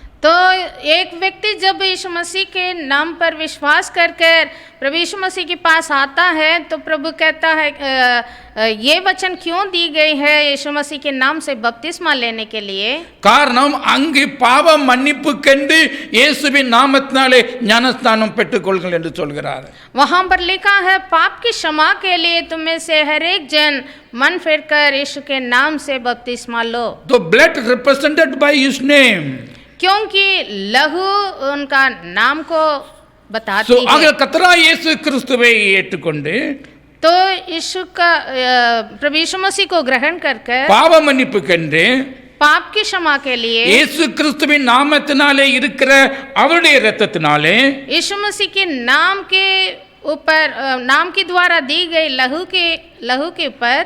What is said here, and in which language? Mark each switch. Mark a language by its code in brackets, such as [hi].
[hi] तो एक व्यक्ति जब यीशु मसीह के नाम पर विश्वास कर कर प्रभु यीशु मसीह के पास आता है, तो प्रभु कहता है ये वचन क्यों दी गई है? यीशु मसीह के नाम से बपतिस्मा लेने के लिए. [ta] காரணம் அங்கு பாவ மன்னிப்புக்கென்று இயேசுவின் நாமத்தினாலே ஞானஸ்நானம் பெற்றுக்கொள்ளுங்கள் என்று சொல்கிறார். [hi] वहाँ पर लिखा है, पाप की क्षमा के लिए तुम्हें से हर एक जन मन फिर कर यीशु के नाम से बपतिस्मा लो. [en] The blood represented by his name. [hi] क्योंकि लहू उनका नाम को बताती है. [ta] ஆக கர்த்தராகிய இயேசு கிறிஸ்துவை ஏற்றுக்கொண்டு [hi] तो यीशु का प्रभु यीशु मसीह को ग्रहण करके [ta] பாவ மன்னிப்புக்கென்று [hi] पाप की क्षमा के लिए [ta] இயேசு கிறிஸ்துவின் நாமத்தினாலே இருக்கிற அவருடைய இரத்தத்தினாலே [hi] यीशु मसीह के नाम के ऊपर, नाम के द्वारा दी गई लहू के ऊपर